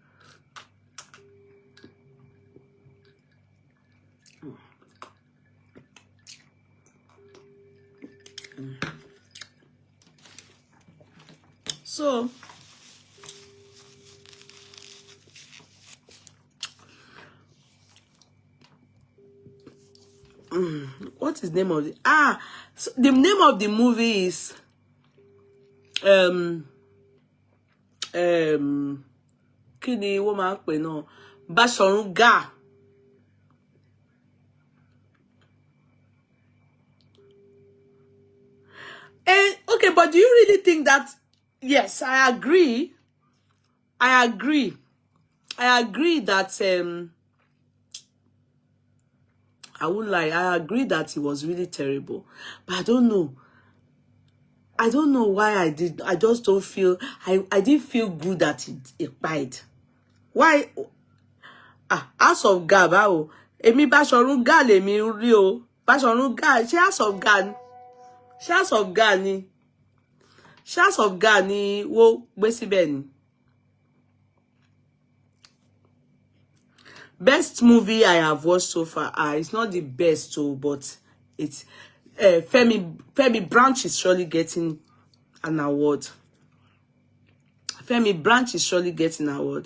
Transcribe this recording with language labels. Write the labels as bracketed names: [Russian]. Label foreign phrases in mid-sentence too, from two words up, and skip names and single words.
[English] So what is the name of the so the name of the movie is [Yoruba] kí ni wọ́n máa ń pè náà, Bashorun Gaa. [English] Okay, but do you really think that? Yes, I agree. I agree that I won't lie, I agree that it was really terrible. But I don't know why I just don't feel I didn't feel good that it died. Why? House of Gaa báwo? [Yoruba] Èmi Bashorun Gaa lèmi rí o. Bashorun Gaa, ṣé House of Gaa ni? Ṣé House of Gaa ni? Ṣé House of Gaa ni wo gbé síbẹ̀ ni? [English] Best movie I have watched so far. It's not the best too, but it's Femi Branch is surely getting an award. Femi Branch is surely getting an award.